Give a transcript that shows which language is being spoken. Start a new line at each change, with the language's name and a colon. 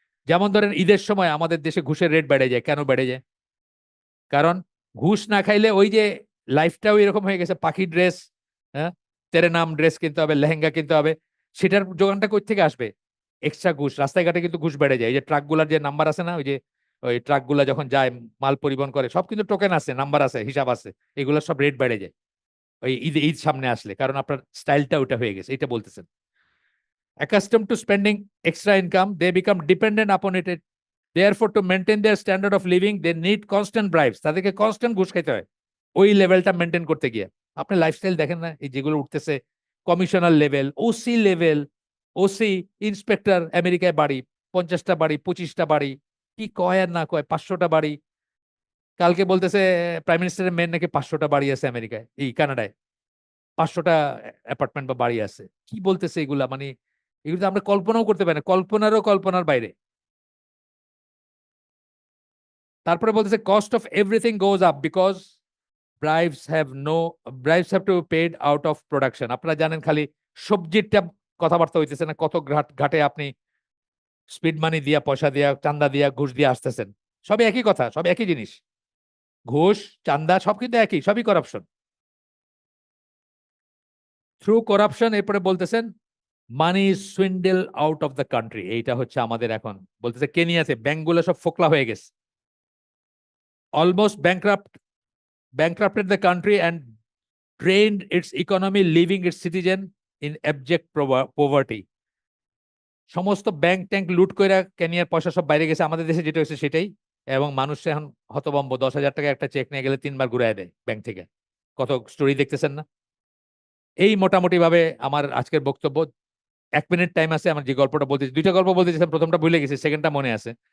Bangla: যেমন ধরেন ঈদের সময় আমাদের দেশে ঘুষের রেট বেড়ে যায়। কেন বেড়ে যায়? কারণ ঘুষ না খাইলে ওই যে লাইফটাও এরকম হয়ে গেছে, পাখি ড্রেস, হ্যাঁ, তেরে নাম ড্রেস কিনতে হবে, লেহেঙ্গা কিনতে হবে, সেটার যোগানটা কই থেকে আসবে? এক্সট্রা ঘুষ। রাস্তাঘাটে কিন্তু ঘুষ বেড়ে যায়। এই যে ট্রাকগুলার যে নাম্বার আছে না, ওই যে ওই ট্রাকগুলা যখন যায় মাল পরিবহন করে, সব কিন্তু টোকেন আছে, নাম্বার আছে, হিসাব আছে, এগুলো সব রেট বেড়ে যায় ওই ঈদ সামনে আসলে, কারণ আপনার স্টাইলটা ওটা হয়ে গেছে, এটা বলতেছেন।
English: Accustomed to spending extra income, they become dependent upon it. Therefore, to maintain their standard of living, they need constant bribes.
Bangla: তাদেরকে কনস্ট্যান্ট ঘুষ খাইতে হয় ওই লেভেলটা মেনটেন করতে গিয়ে। আপনি লাইফস্টাইল দেখেন না, এই যেগুলো উঠতেছে, commissioner level, OC level, OC, inspector, আমেরিকায় বাড়ি, 50টা বাড়ি, 25টা বাড়ি, কি কয় আর না কয়, 500টা বাড়ি। কালকে বলতেছে প্রাইম মিনিস্টারের মেয়ের নাকি 500টা বাড়ি আছে আমেরিকায়, এই কানাডায় 500টা অ্যাপার্টমেন্ট বা বাড়ি আছে। কি বলতেছে এগুলা? মানে এগুলো তো আমরা কল্পনাও করতে পারি না, কল্পনারও কল্পনার বাইরে। তারপরে বলতেছে
English: Cost of everything goes up because bribes have to be paid out of production.
Bangla: আপনারা জানেন খালি সবজিরটা কথাবার্তা হইতেছে না, কত ঘাটে আপনি স্পিড মানি দিয়া, পয়সা দিয়া, চান্দা দিয়া, ঘুষ দিয়ে আসতেছেন। সবই একই কথা, সব একই জিনিস, ঘুষ, চান্দা, সব কিন্তু একই, সবই করাপশন।
English: through corruption,
Bangla: এরপরে বলতেছেন
English: Money swindle out of the country.
Bangla: এইটা হচ্ছে আমাদের এখন বলতেছে কেনিয়াতে ব্যাংকগুলো সব ফোকলা হয়ে গেছে,
English: Almost bankrupted the country and drained its economy, leaving its citizen in abject poverty.
Bangla: সমস্ত ব্যাংক ট্যাঙ্ক লুট করে কেনিয়ার পয়সা সব বাইরে গেছে, আমাদের দেশে যেটা হয়েছে সেটাই। এবং মানুষ এখন হতবম্ব, 10,000 টাকা একটা চেক নিয়ে গেলে 3 বার ঘুরায় দেয় ব্যাংক থেকে। কত স্টোরি দেখতেছেন না? এই মোটামুটি ভাবে আমার আজকের বক্তব্য। 1 মিনিট টাইম আছে, আমার যে গল্পটা বলতেছি, 2টা গল্প বলতেছিলাম, প্রথমটা ভুলে গেছি, সেকেন্ডটা মনে আছে।